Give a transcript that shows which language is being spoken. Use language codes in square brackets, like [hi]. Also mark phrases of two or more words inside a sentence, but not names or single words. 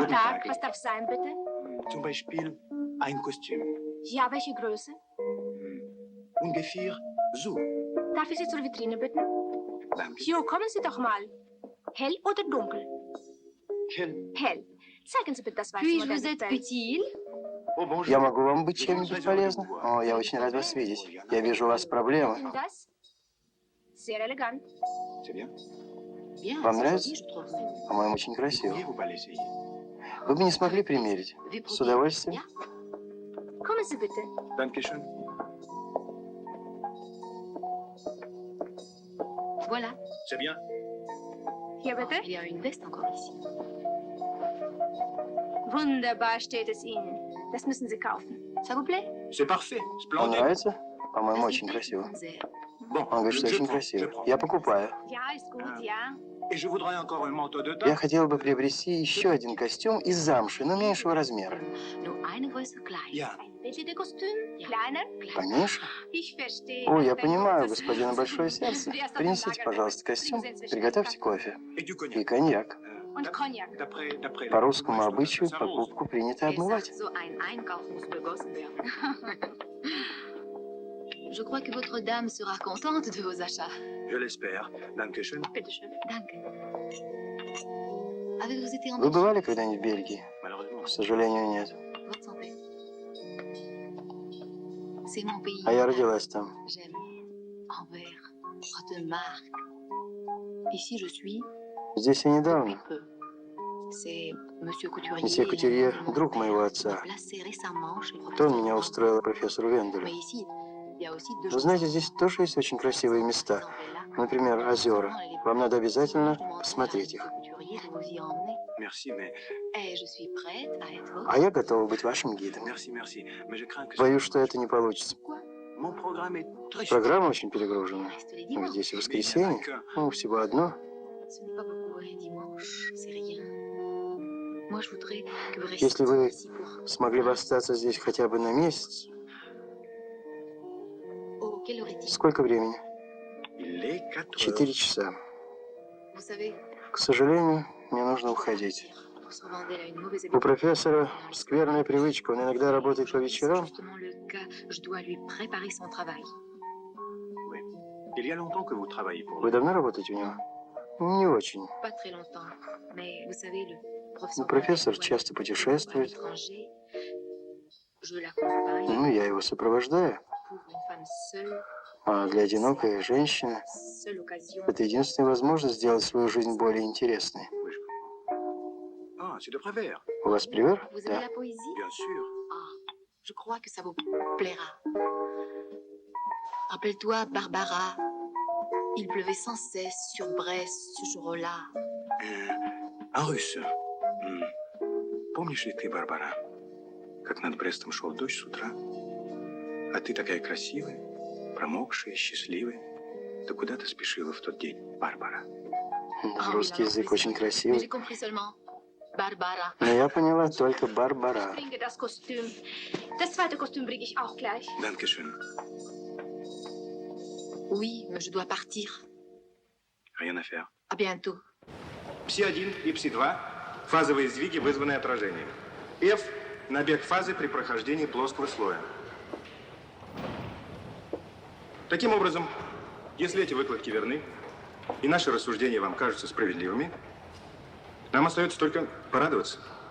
[de] Guten Tag. Was darf sein, bitte? Zum Beispiel ein Kostüm. Ja, welche Größe? Ungefähr so. Darf ich Sie zur Vitrine bitten? Danke. Jo, kommen Sie doch mal. Hell oder dunkel? Hell. Hell. Zeigen Sie bitte das weiße [fr] Puis-je [de] Modell [fr] vous être [de] bitte. [fr] utile? [ru] Я могу вам быть чем-нибудь полезным? О, я очень рад вас видеть. Я вижу, у вас проблемы. [de] Und das? Sehr elegant. [fr] C'est bien. [ru] Вам нравится? По-моему, очень красиво. Вы бы не смогли примерить? С удовольствием. [de] Kommen Sie bitte. Dankeschön. [fr] Voilà. C'est bien. [de] Hier bitte. [fr] Il y a une veste encore ici. [de] Wunderbar steht es Ihnen. Das müssen Sie kaufen. [fr] Ça vous plaît? C'est parfait. [ru] Вам [fr] Splendide. [ru] нравится? По-моему, очень красиво. Он говорит, что очень красиво. Я покупаю. [de] Ja, ist gut, ja. [fr] Et je voudrais encore un manteau de [ru] Я [fr] daim. [ru] хотел бы приобрести еще один костюм из замши, но меньшего размера. [de] Nur eine Größe klein. Ja. Welche de Kostüm? Kleiner? [ru] Поменьше? [de] Ich verstehe. [ru] О, я [de] Dein [ru] понимаю, [de] großes [ru] господина большое сердце. Принесите, пожалуйста, костюм, приготовьте кофе [fr] Et du cognac. [ru] и коньяк. [de] Und Cognac. [fr] D'après [ru] По русскому обычаю покупку принято обмывать. [de] So ein Einkauf muss begossen werden. [fr] Je crois que votre dame sera contente de vos achats. Je l'espère. [de] Dankeschön. Bitte schön. Danke. [fr] Avez-vous été en [ru] Вы бывали когда-нибудь в Бельгии? [fr] Malheureusement. [ru] К сожалению, нет. [fr] Votre santé. C'est mon pays. [ru] А я родилась там. [fr] J'aime Anvers, Rodemart. Ici, je suis [ru] Здесь я недавно. [fr] peu. C'est Monsieur Couturier. [ru] Месье Кутюрье, друг моего отца. [fr] Placé récemment chez le [ru] То [fr] professeur [ru] он меня устроил профессору Венделю. [fr] Mais ici, il y a aussi deux [ru] Вы знаете, здесь тоже есть очень красивые места. Например, озера. Вам надо обязательно посмотреть их. [fr] Couturier de vous y emmener. Merci, mais... Et je suis prête à être votre. [ru] А я готова быть вашим гидом. [fr] Merci. Mais je crains que... [ru] Боюсь, что это не получится. [fr] Mon programme est très... [ru] Программа очень перегружена. [fr] Reste les [ru] Но [fr] dimanches. [ru] здесь и воскресенье. Ну, всего одно. [fr] Ce n'est pas beaucoup, un dimanche, c'est rien. Moi, je voudrais que vous [ru] Если [fr] restiez [ru] вы [fr] ici pour... [ru] смогли бы остаться здесь хотя бы на месяц, [fr] Oh, quelle heure est-il? [ru] сколько времени? [fr] Il est 4 [ru] 4 часа. [fr] Vous savez, [ru] К сожалению, мне нужно уходить. [fr] professeur Vandel a une mauvaise [ru] У [fr] habitude. [ru] профессора скверная привычка. Он иногда работает по [fr] C'est [ru] вечерам. [fr] justement le cas. Je dois lui préparer son travail. Il y a longtemps que vous travaillez pour [ru] Вы [fr] lui. [ru] давно работаете у него? Не очень. [fr] Pas très longtemps, mais vous savez, le [ru] Ну, [fr] professeur [ru] профессор [fr] Vandel [ru] часто [fr] voyage à [ru] путешествует. [fr] l'étranger. Je l'accompagne [ru] Ну, я его сопровождаю. [fr] pour une femme seule. [ru] А для одинокой женщины [fr] Seule occasion. [ru] это единственная возможность сделать свою жизнь более интересной. [fr] Ah, c'est de Prévert. [ru] У вас привер? [fr] Vous aimez la poésie? Bien sûr. Ah, je crois que ça vous plaira. Rappelle-toi, Barbara. Il pleuvait sans cesse sur Brest ce jour-là. А руsse. [ru] Помнишь ли ты, Барбара, как над Брестом шел дождь с утра? А ты такая красивая, промокшая, счастливая. Ты куда ты спешила в тот день, Барбара? Русский язык очень [fr] Mais [ru] красивый. [fr] j'ai compris seulement Barbara. [ru] Но я поняла только Барбара. [de] Ich bringe das Kostüm. Das zweite Kostüm bringe ich auch gleich. Dankeschön. [fr] Oui, mais je dois partir. Rien à faire. À bientôt. [ru] Пси-1 и Пси-2 – фазовые сдвиги, вызванные отражением. F – набег фазы при прохождении плоского слоя. Таким образом, если эти выкладки верны, и наши рассуждения вам кажутся справедливыми, нам остается только порадоваться.